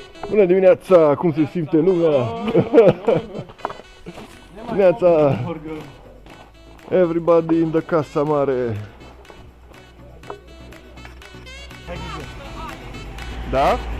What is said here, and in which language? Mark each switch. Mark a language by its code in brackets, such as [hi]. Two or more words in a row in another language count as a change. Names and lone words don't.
[ro] Bună dimineața! Cum se simte lumea? Dimineața! [en] Everybody in the [ro] casa mare! Da?